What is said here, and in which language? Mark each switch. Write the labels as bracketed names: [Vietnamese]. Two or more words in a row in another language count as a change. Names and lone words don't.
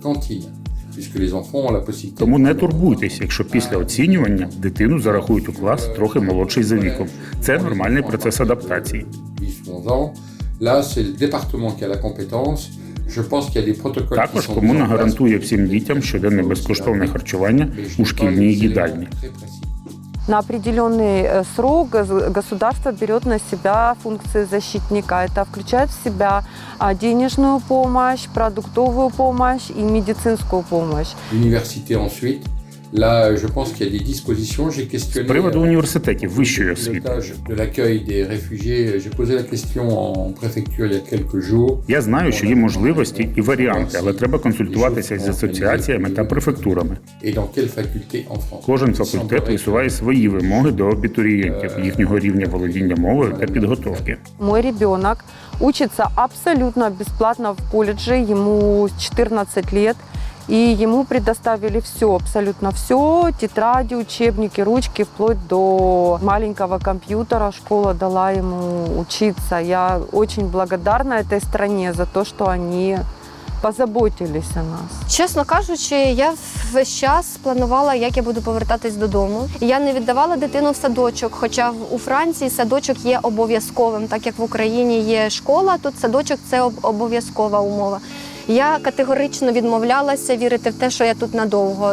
[Ukrainian] Тому не турбуйтесь, якщо після оцінювання дитину зарахують у клас трохи молодший за віком. Це нормальний процес адаптації. Також комуна гарантує всім дітям щоденне безкоштовне харчування у шкільній їдальні. [Russian] На определенный срок государство берет на себя функции защитника. Это включает в себя денежную помощь, продуктовую помощь и медицинскую помощь. [French] Là, je pense qu'il y a des dispositions. J'ai questionné [Ukrainian] з приводу університетів вищої освіти. [French] de l'accueil des réfugiés. J'ai posé la question en préfecture il y a quelques jours. [Ukrainian] Я знаю, що є можливості і варіанти, але треба консультуватися з асоціаціями та префектурами. [French] Et dans quelle faculté en France? [Ukrainian] Кожен факультет висуває свої вимоги до абітурієнтів, їхнього рівня володіння мовою та підготовки. [Russian] Мой ребенок учится абсолютно бесплатно в колледже, ему 14 лет. И ему предоставили все, абсолютно все, тетради, учебники, ручки, вплоть до маленького компьютера. Школа дала ему учиться. Я очень благодарна этой стране за то, что они позаботились о нас. [Ukrainian] Чесно кажучи, я весь час планувала, як я буду повертатись додому. Я не віддавала дитину в садочок, хоча у Франції садочок є обов'язковим, так як в Україні є школа, тут садочок – це обов'язкова умова. Я категорично відмовлялася вірити в те, що я тут надовго.